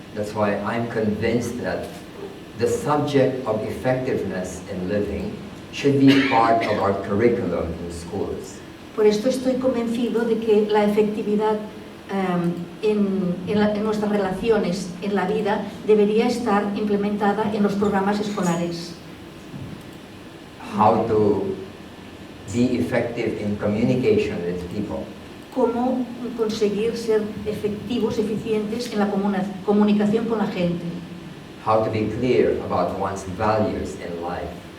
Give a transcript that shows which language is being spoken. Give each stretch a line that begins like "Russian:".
English: That's why I'm convinced that the subject of effectiveness in living should be part of our curriculum in schools.
Spanish: Por esto estoy convencido de que la efectividad en nuestras relaciones en la vida debería estar implementada en los programas escolares.
English: How to be effective in communication with people.
Spanish: Cómo conseguir ser efectivos, eficientes en la comunicación con la gente.
English: How to be clear about one's values in life.